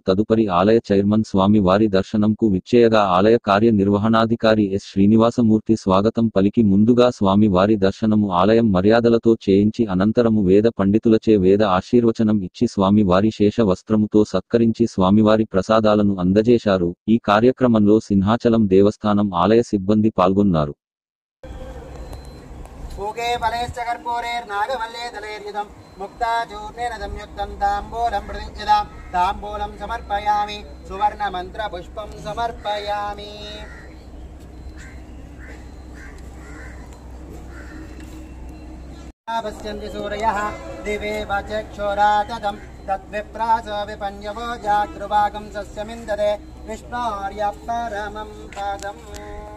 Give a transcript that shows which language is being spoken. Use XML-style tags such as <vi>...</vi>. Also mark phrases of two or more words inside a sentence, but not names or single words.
<te>తదుపరి ఆలయ చైర్మన్ స్వామి వారి దర్శనంకు విచ్చేయగా ఆలయ కార్యనిర్వహణాధికారి ఎస్ శ్రీనివాసమూర్తి స్వాగతం పలికి ముందుగా స్వామి వారి దర్శనము ఆలయం మర్యాదలతో చేయించి అనంతరము వేద పండితులచే వేద ఆశీర్వచనం ఇచ్చి స్వామి వారి శేష వస్త్రముతో సత్కరించి స్వామివారి ప్రసాదాలను అందజేశారు. ఈ కార్యక్రమంలో సింహాచలం దేవస్థానం ఆలయ సిబ్బంది పాల్గొన్నారు.</te> <sa>ूके फलेश्च कर्पूरेर्नागमल्लेदलेर्युतं मुक्ताचूर्णेन संयुक्तं ताम्बूलं प्रतिज्ञतां ताम्बूलं समर्पयामि सुवर्णमन्त्रपुष्पं समर्पयामि। पश्यन्ति सूर्यः दिवे वचक्षुराततं तद्विप्रासो विपन्यवो जागृभागं सस्यमिन्दते विष्णोर्यः परमं पदम्।</sa>